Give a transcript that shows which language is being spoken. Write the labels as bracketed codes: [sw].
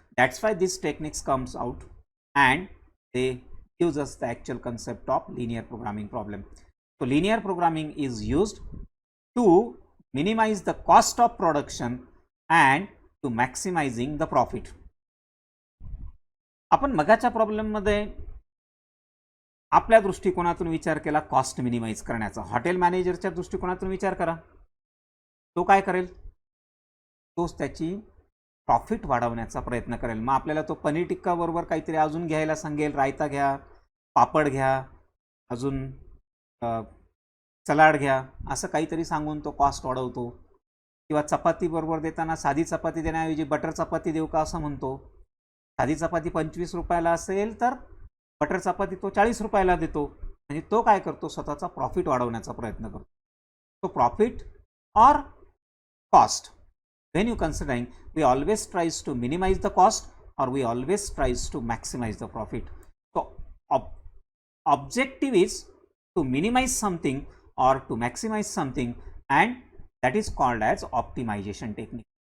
[en] That's why this techniques comes out and they gives us the actual concept of linear programming problem. So linear programming is used to minimize the cost of production and to maximizing the profit. [mr] आपण मगाच्या problem मध्ये आपल्या दृष्टिकोनातून विचार केला cost minimise करण्याचा. Hotel मॅनेजरच्या दृष्टिकोनातून विचार करा, तो काय करेल, तोच त्याची प्रॉफिट वाढवण्याचा प्रयत्न करेल. मग आपल्याला तो पनीर टिक्का बरोबर काहीतरी अजून घ्यायला सांगेल, रायता घ्या, पापड घ्या, अजून सलाड घ्या, असं काहीतरी सांगून तो कॉस्ट वाढवतो. किंवा चपाती बरोबर देताना साधी चपाती देण्याऐवजी बटर चपाती देऊ का असं म्हणतो. साधी चपाती 25 रुपयाला असेल तर बटर चपाती तो 40 रुपयाला देतो. म्हणजे तो काय करतो, स्वतःचा प्रॉफिट वाढवण्याचा प्रयत्न करतो. [en] So profit or cost, when you considering, we always tries to minimize the cost or we always tries to maximize the profit. So objective is to minimize something or to maximize something, and that is called as optimization technique.